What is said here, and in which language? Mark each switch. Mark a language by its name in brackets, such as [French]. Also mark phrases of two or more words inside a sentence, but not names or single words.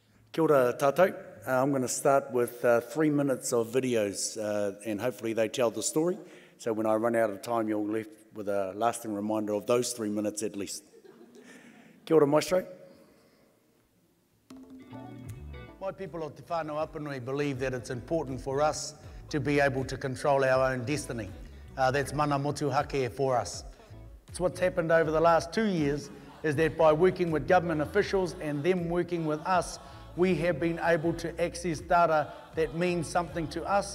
[Māori] Kia ora tātou. [English] I'm going to start with 3 minutes of videos and hopefully they tell the story. So when I run out of time, you're left with a lasting reminder of those 3 minutes at least. [Māori] Kia ora maestro. [English] My people of Te Whānau Apanui believe that it's important for us to be able to control our own destiny. That's [Māori] mana motuhake [English] for us. It's what's happened over the last 2 years is that by working with government officials and them working with us, we have been able to access data that means something to us.